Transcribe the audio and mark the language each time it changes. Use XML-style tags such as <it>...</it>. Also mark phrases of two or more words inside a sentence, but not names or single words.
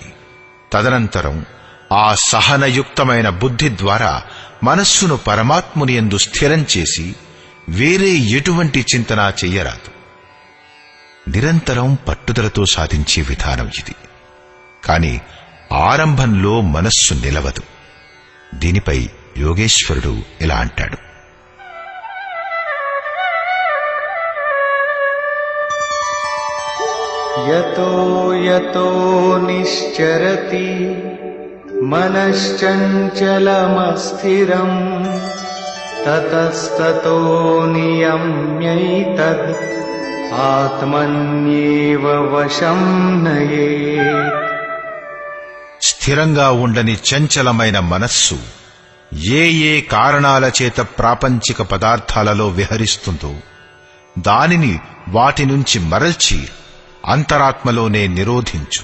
<te>తదనంతరం ఆ సహనయుక్తమైన బుద్ధి ద్వారా మనస్సును పరమాత్ముని యందు స్థిరం చేసి వేరే ఎటువంటి చింతన చెయ్యరాదు. నిరంతరం పట్టుదలతో సాధించే విధానం ఇది. కాని ఆరంభంలో మనస్సు నిలవదు. దీనిపై యోగేశ్వరుడు ఇలా అంటాడు:</te> <sa>యతో యతో నిశ్చరతి మనశ్చంచలమస్థిరం తతస్తతో నియమ్యైతద్ ఆత్మన్యేవ వశం నయేత్.</sa> <te>స్థిరంగా ఉండని చంచలమైన మనస్సు ఏ ఏ కారణాల చేత ప్రాపంచిక పదార్థాలలో విహరిస్తుందో దానిని వాటి నుంచి మరల్చి అంతరాత్మలోనే నిరోధించు.</te>